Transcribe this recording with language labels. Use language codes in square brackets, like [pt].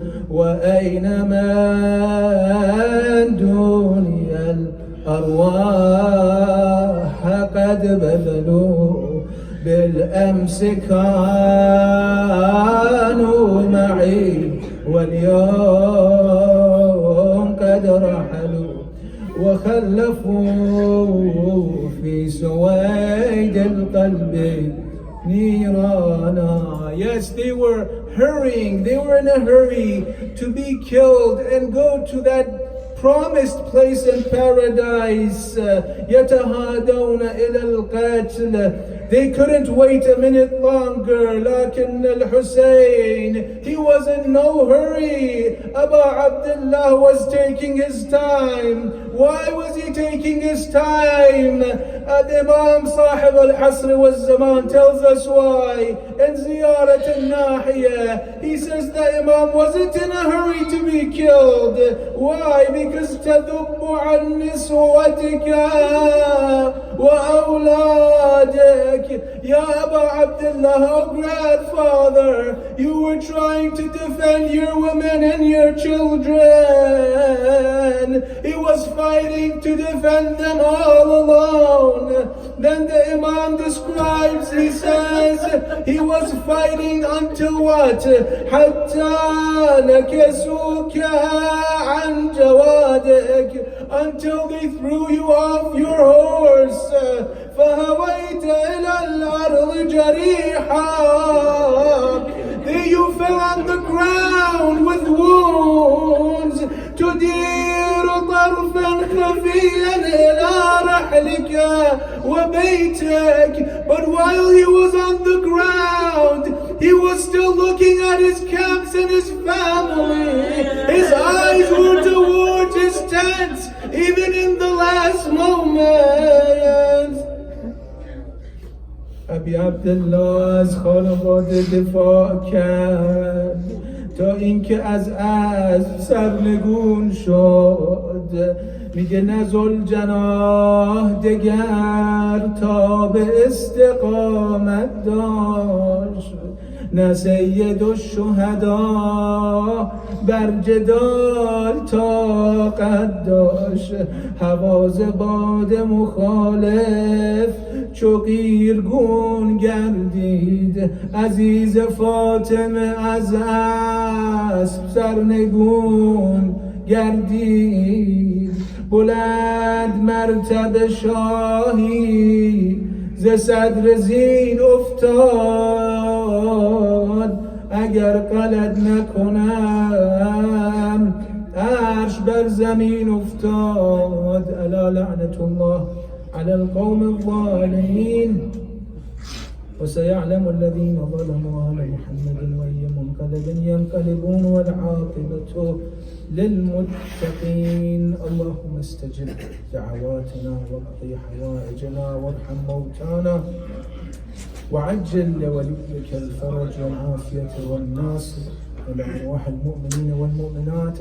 [ar] وأين من دوني الأرواح قد بذلوا بالأمس كانوا معي واليوم قد رحلوا وخلفوا في سويد القلب نيرانا. [en] Yes, they were hurrying, they were in a hurry to be killed and go to that promised place in paradise. [ar] يتهادون إلى القتل. [en] They couldn't wait a minute longer. لكن al-Hussein, he was in no hurry. Aba Abdullah was taking his time. Why was he taking his time? Imam Sahib al-Asr wal Zaman tells us why. in Ziyarat al-Nahiya. He says the Imam wasn't in a hurry to be killed. Why? Because [ar] تَذُبُّ عَنْ نِسْوَتِكَ وَأَوْلَادِكَ. [en] Ya Aba Abdullah, oh grandfather, you were trying to defend your women and your children. He was fighting to defend them all alone. Then the Imam describes, he says, he was fighting until what? [ar] حَتَّى نَكَسُوكَ عَنْ جَوَادِكَ, [en] until they threw you off your horse. [ar] فَهَوَيْتَ إِلَى الْأَرْضِ جَرِيحًا. [en] There you fell on the ground with wounds. [ar] تدير طرفا خفيا إلى رحلك وبيتك. [en] But while he was on the ground, he was still looking at his camps and his family. His eyes were towards his tents, even in the last moments. [fa] ابی عبدالله از خانواده دفاع کرد تا اینکه از اسب سرنگون شد. میگه نه ذوالجناح دگر تا به استقامت داشت، نه سید الشهدا بر جدال طاقت داشت. حواز باد مخالف چو قیرگون گردید، عزیز فاطمه از اسب سرنگون گردید. بلند مرتبه شاهی ز صدر زین افتاد، اگر غلط نکنم عرش بر زمین افتاد. [ar] الا لعنت الله على القوم الظالمين وسيعلم الذين ظلموا على محمد وأي منقلب ينقلبون والعاقبة للمتقين. اللهم استجب دعواتنا واقض حوائجنا وارحم موتانا وعجل لوليك الفرج والعافية والناصر ولأرواح المؤمنين والمؤمنات.